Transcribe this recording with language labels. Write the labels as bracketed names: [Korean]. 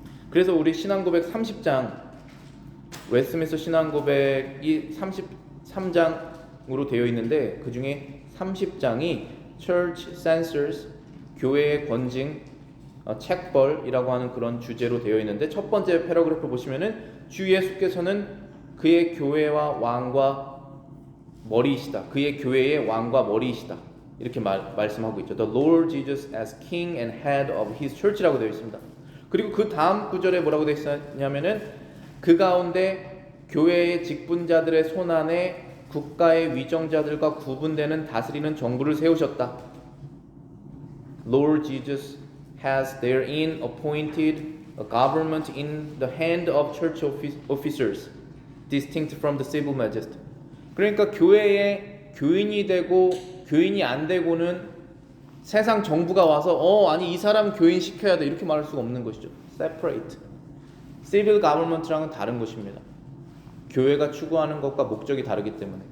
[Korean] 그래서 우리 신앙고백 30장 웨스트민스터 신앙고백이 33장으로 되어 있는데 그 중에 30장이 [English] Church Censors, [Korean] 교회의 권징, 책벌이라고 하는 그런 주제로 되어 있는데 첫 번째 패러그래프 보시면은 주 예수께서는 그의 교회와 왕과 머리이시다. 그의 교회의 왕과 머리이시다. 이렇게 말씀하고 있죠. [English] The Lord Jesus as King and Head of His Church라고 되어 있습니다. [Korean] 그리고 그 다음 구절에 뭐라고 되어 있냐면은 그 가운데 교회의 직분자들의 손안에 국가의 위정자들과 구분되는 다스리는 정부를 세우셨다. [English] Lord Jesus has therein appointed a government in the hand of church officers, distinct from the civil majesty. [Korean] 그러니까 교회에 교인이 되고 교인이 안 되고는 세상 정부가 와서 아니 이 사람 교인 시켜야 돼 이렇게 말할 수가 없는 것이죠. Separate. [English] Civil government [Korean] 랑은 다른 것입니다. 교회가 추구하는 것과 목적이 다르기 때문에.